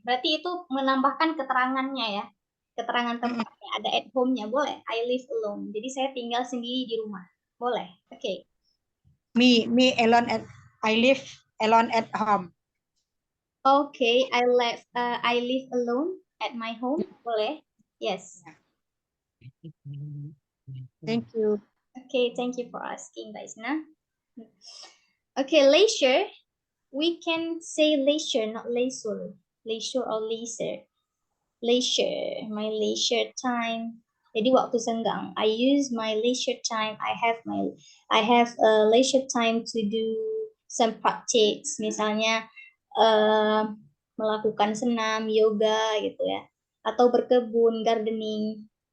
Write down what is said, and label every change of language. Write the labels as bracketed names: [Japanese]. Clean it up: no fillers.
[Indonesian] Berarti itu menambahkan keterangannya ya. Keterangan tempatnya ada at home-nya boleh. [English] I live alone. [Indonesian] Jadi saya tinggal sendiri di rumah. Boleh. Oke. [English] Me alone I live alone at home. Okay, I live alone at my home. [Indonesian] Boleh? [English] Yes. Thank you. Okay, thank you for asking, Daisna. Okay, leisure. We can say leisure, not leisure. Leisure or leisure. Leisure, my leisure time. [Indonesian] Jadi waktu senggang. [English] I use my leisure time. I have a leisure time to do some practice. [Indonesian] Misalnya melakukan senam, yoga gitu ya, atau berkebun, gardening.